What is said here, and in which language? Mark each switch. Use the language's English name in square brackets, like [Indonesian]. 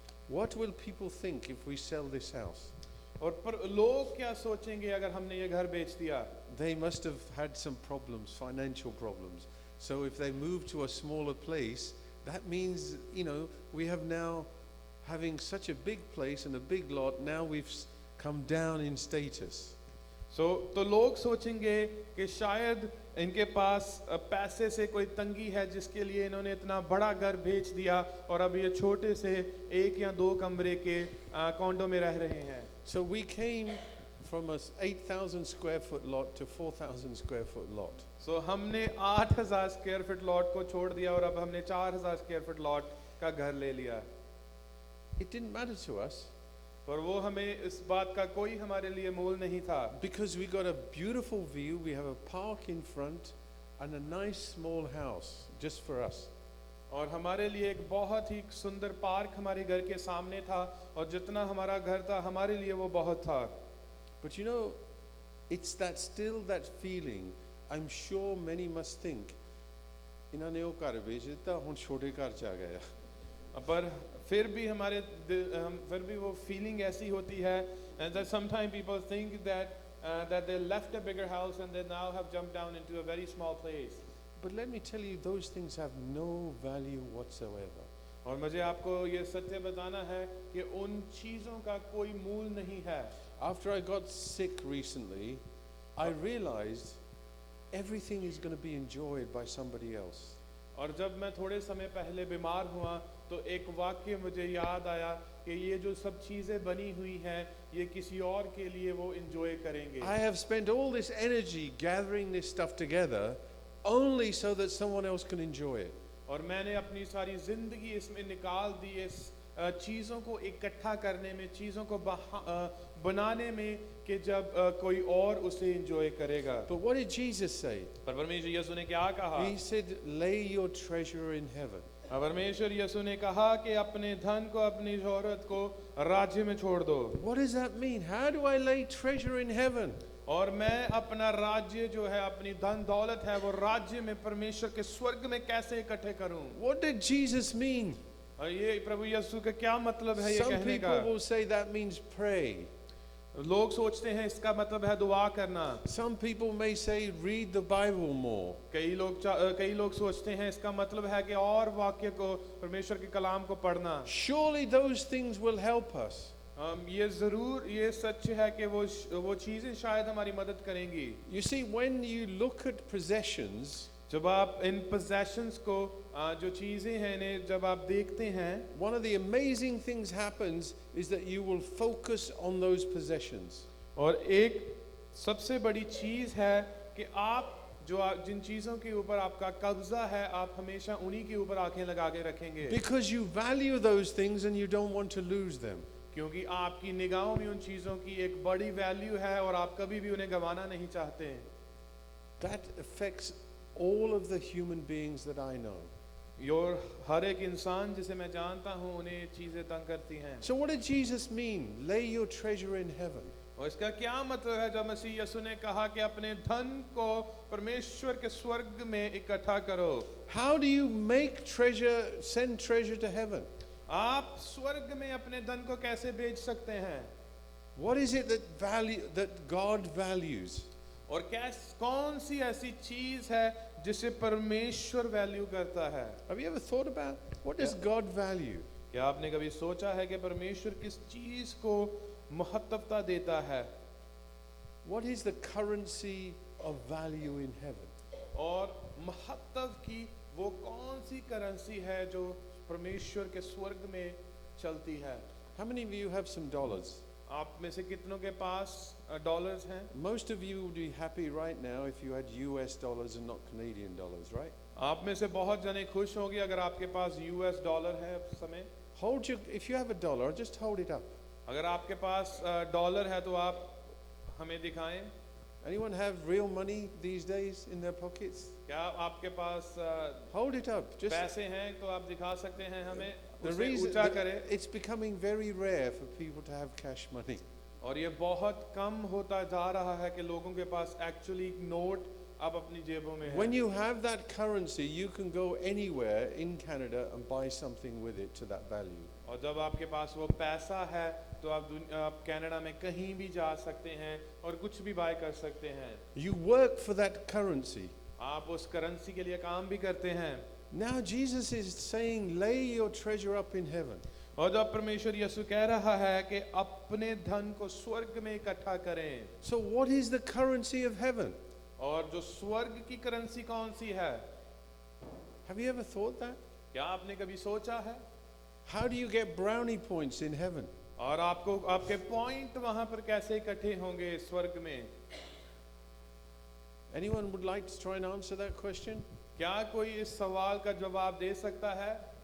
[English] What will people think if we sell this house? [Hindi] और पर लोग क्या सोचेंगे अगर हमने ये घर बेच दिया? [English] They must have had some problems, financial problems. So if they move to a smaller place, that means, we have now, having such a big place and a big lot, now we've come down in status. [Hindi] तो लोग सोचेंगे कि शायद इनके पास पैसे से कोई तंगी है जिसके लिए इन्होंने इतना बड़ा घर बेच दिया और अब ये छोटे से 1 या 2 कमरे के कॉन्डो में रह रहे हैं. [English] So we came from a 8,000 square foot lot to 4,000 square foot lot. [Hindi] So हमने 8,000 स्क्वायर फीट लॉट को छोड़ दिया और अब हमने 4,000 स्क्वायर फीट लॉट का घर ले लिया. [English] It didn't matter to us. [Hindi] पर वो हमें इस बात का कोई हमारे लिए मोल नहीं था. [English] Because we got a beautiful view, we have a park in front and a nice small house just for us. [Hindi] और हमारे लिए एक बहुत ही सुंदर पार्क हमारे घर के सामने था और जितना हमारा घर था हमारे लिए वो बहुत था. [English] But it's that feeling. I'm sure many must think, [Punjabi] इन्हों ने वो घर बेच दिता, हुन छोटे घर च आ गया. [Hindi] पर फिर भी वो फीलिंग ऐसी होती है [English] and that sometimes people think that they left a bigger house and they now have jumped down into a very small place. But let me tell you, those things have no value whatsoever. [Hindi] और मुझे आपको ये सत्य बताना है कि उन चीजों का कोई मूल नहीं है. [English] After I got sick recently, I realized everything is going to be enjoyed by somebody else. [Hindi] और जब मैं थोड़े समय पहले बीमार हुआ तो एक वाक्य मुझे याद आया कि ये जो सब चीजें बनी हुई हैं ये किसी और के लिए वो एंजॉय करेंगे. [English] I have spent all this energy gathering this stuff together only so that someone else can enjoy it. [Hindi] और मैंने अपनी सारी जिंदगी इसमें निकाल दी इस चीज़ों को इकट्ठा करने में, चीज़ों को बनाने में कि जब कोई और उसे एंजॉय करेगा. [English] But what did Jesus say? [Hindi] पर परमेश्वर यीशु ने क्या कहा? [English] He said, lay your treasure in heaven. [Hindi] परमेश्वर यीशु ने कहा कि अपने धन को, अपनी शोहरत को राज्य में छोड़ दो. [English] What does that mean? How do I lay treasure in heaven? [Hindi] और मैं अपना राज्य जो है, अपनी धन दौलत है, वो राज्य में परमेश्वर के स्वर्ग में कैसे इकट्ठे करूं? [English] What did Jesus mean? [Hindi] और ये प्रभु यीशु का क्या मतलब है ये [English] Some [Hindi] कहने [English] people [Hindi] का? [English] will say that means pray. [Hindi] लोग सोचते हैं इसका मतलब है दुआ करना। [English] Some people may say, read the Bible more. [Hindi] कई लोग सोचते हैं इसका मतलब है कि और वाक्य को, परमेश्वर के कलाम को पढ़ना। [English] Surely those things will help us. [Hindi] ये सच है कि वो चीजें शायद हमारी मदद करेंगी। [English] You see, when you look at possessions, [Hindi] जब आप इन possessions को, जो चीजें हैं इन्हें जब आप देखते हैं, [English] one of the amazing things happens is that you will focus on those possessions. [Hindi] और एक सबसे बड़ी चीज है कि जिन चीजों के ऊपर आपका कब्जा है, आप हमेशा उन्हीं के ऊपर आंखें लगा के रखेंगे। [English] Because you value those things and you don't want to lose them. [Hindi] क्योंकि आपकी निगाहों में उन चीजों की एक बड़ी वैल्यू है और आप कभी भी उन्हें गंवाना नहीं चाहते हैं। [English] That affects all of the human beings that I know. [Hindi] और हर एक इंसान जिसे मैं जानता हूँ उन्हें ये चीजें तंग करती हैं। [English] So what did Jesus mean? Lay your treasure in heaven. [Hindi] और इसका क्या मतलब है जब मसीह यीशु ने कहा कि अपने धन को परमेश्वर के स्वर्ग में इकट्ठा करो? [English] How do you send treasure to heaven? [Hindi] आप स्वर्ग में अपने धन को कैसे भेज सकते हैं? [English] What is it that God values? [Hindi] और कौन सी ऐसी चीज है जिसे परमेश्वर वैल्यू करता है? [English] Have you ever thought about what does God value? [Hindi] क्या आपने कभी सोचा है कि परमेश्वर किस चीज को महत्वता देता है? [English] What is the currency of value in heaven? [Hindi] और महत्व की वो कौन सी करेंसी है जो परमेश्वर के स्वर्ग में चलती है? [English] How many of you have some dollars? [Hindi] आप में से कितनों के पास डॉलर्स हैं? [English] Most of you would be happy right now if you had US dollars and not Canadian dollars, right? [Hindi] आप में से बहुत जने खुश होंगे अगर आपके पास यूएस डॉलर है इस समय। [English] If you have a dollar, just hold it up. [Hindi] अगर आपके पास डॉलर है तो आप हमें दिखाएं। [English] Anyone have real money these days in their pockets? [Hindi] क्या आपके पास [English] Hold it up. Just [Hindi] पैसे हैं तो आप दिखा सकते हैं हमें। [English] the [Hindi] उसे [English] reason [Hindi] ऊंचा करें। [English] it's becoming very rare for people to have cash money. [Hindi] और ये बहुत कम होता जा रहा है कि लोगों के पास एक्चुअली नोट अब अपनी जेबों में है। [English] When you have that currency, you can go anywhere in Canada and buy something with it to that value. [Hindi] और जब आपके पास वो पैसा है तो आप कनाडा में कहीं भी जा सकते हैं और कुछ भी बाय कर सकते हैं। [English] You work for that currency. [Hindi] आप उस करेंसी के लिए काम भी करते हैं। [English] Now Jesus is saying, lay your treasure up in heaven. [Hindi] और जब परमेश्वर यीशु कह रहा है कि अपने धन को स्वर्ग में इकट्ठा करें, [English] So what is the currency of heaven? [Hindi] और जो स्वर्ग की करेंसी कौन सी है? [English] Have you ever thought that? [Hindi] क्या आपने कभी सोचा है? [English] How do you get brownie points in heaven? [Hindi] और आपके पॉइंट वहां पर कैसे इकट्ठे होंगे स्वर्ग में? [English] Anyone would like to try and answer that question? [Hindi] क्या कोई इस सवाल का जवाब दे सकता है?